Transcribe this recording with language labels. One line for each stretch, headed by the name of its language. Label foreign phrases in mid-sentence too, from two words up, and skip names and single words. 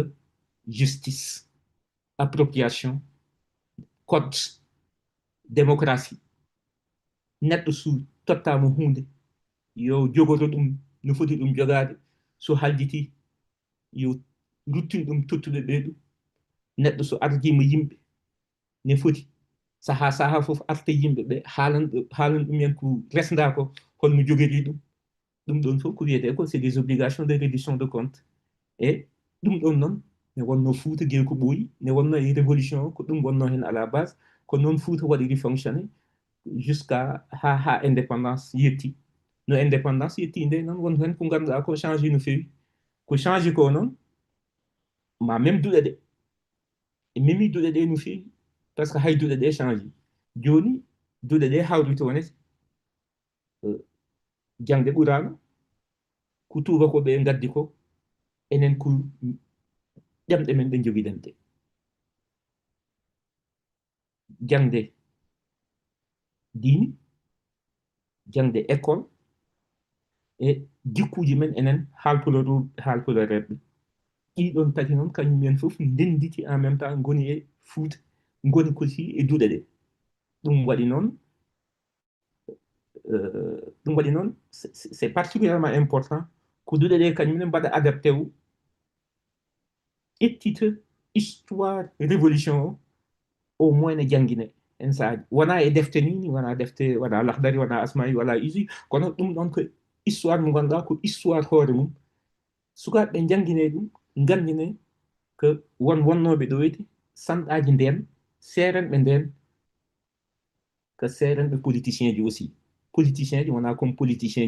French: justice appropriation code démocratie
Fula: neɗɗo so tottama hunde yo jogoto ɗum no foti ɗum jogade so haljiti yo ruttin ɗum tottude ɓeyɗo neɗɗo so ardima yimɓe ne foti saha fof arta yimɓe ɓe haalan ɗumen ko resda ko holno jogori ɗum ɗon fof ko wiyete ko
French: c'est des obligations de reddition de compte
Fula: e ɗum ɗon noon ne wonno Fouta guel ko ɓooyi ne wonno e révolution ko ɗum wonno hen
French: à la base
Fula: ko noon Fouta waɗiri
French: fonctionné jusqu'à
Fula: ha indépendance yetti no indépendance yetti nde noon won hen ko ganduɗa ko changé no fewi ko changé ko noon ma même duɗe ɗe e memi duɗe ɗe no fewi
French: par ce que
Fula: hay duɗe ɗe changé joni duɗe ɗe hawri tonete jangde ɓurano ko tubakoɓe gaddi ko enen ko ɗemɗe men ɓe joguiɗen ɗe jangde diini jangde école e jikkuji men enen haalpulareɓe ɗiɗon tati noon kañumen fof ndenditi
French: en même temps
Fula: goni e Fouta goni kosi e duɗe ɗe ɗum waɗi noon
French: c'est particulièrement important
Fula: ko duɗe ɗe kañumne mbaɗa adapté wu ƴettita
French: histoire révolution
Fula: o
French: au moins
Fula: ne jangguine en saaji wona e defte ni wona defte wona lahdari wona asma'i wala usi kono ɗum ɗon ko histoire mo ganduɗa ko histoire hoore mum sukaɓe jangguine ɗum gandine ko wonnoɓe ɗo weti sanɗaji nden serenɓe nden ko serenɓe politicien ji
French: aussi politicien
Fula: ji wona
French: comme politicien